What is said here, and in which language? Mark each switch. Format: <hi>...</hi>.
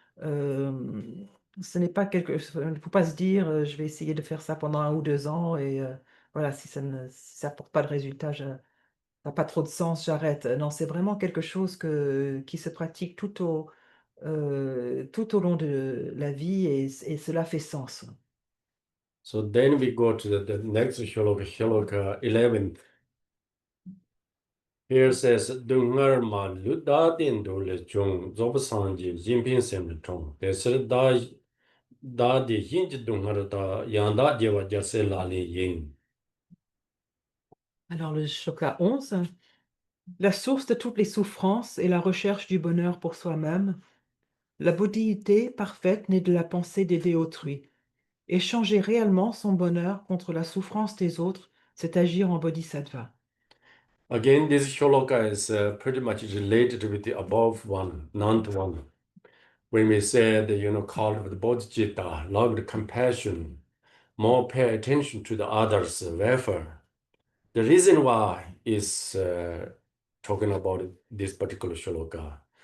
<fr>Euh, Ce n'est pas il ne faut pas se dire, je vais essayer de faire ça pendant 1 ou 2 ans et voilà, si ça porte pas de résultat, ça n'a pas trop de sens, j'arrête. Non, c'est vraiment quelque chose qui se pratique tout au long de la vie et cela fait sens.</fr> <en>So then we go to the next shlok, shlok 11. Here says dungar ma lu da din do le chung zob sanji jimping sem tong. Desir da di yin dungar da yang da jewa jase la li yin.</en> <fr>Alors le shloka 11. La source de toutes les souffrances est la recherche du bonheur pour soi-même. La bodhité parfaite naît de la pensée d'aider autrui. Échanger réellement son bonheur contre la souffrance des autres, c'est agir en bodhisattva.</fr> <en>Again, this shloka is pretty much related with the above one, ninth one. When we said, called with bodhicitta, loved compassion, more pay attention to the others' welfare. The reason why is talking about this particular shloka.</en>